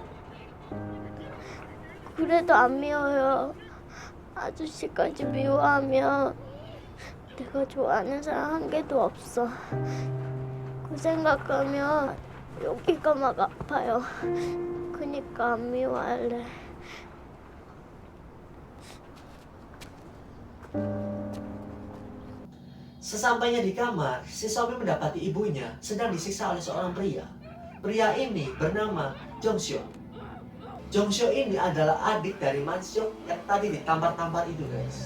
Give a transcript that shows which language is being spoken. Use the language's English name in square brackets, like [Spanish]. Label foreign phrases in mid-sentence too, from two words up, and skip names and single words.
[Korean] 그래도 안 미워요. 아저씨까지 미워하면 내가 좋아하는 사람 한 개도 없어. 그 생각하면 여기가 막 아파요. 그니까 안 미워할래. [Indonesian] Sesampainya di kamar, si Somi mendapati ibunya sedang disiksa oleh seorang pria. Pria ini bernama Jong-seo. Jong-seo ini adalah adik dari Mansyok yang tadi ditampar-tampar itu, guys.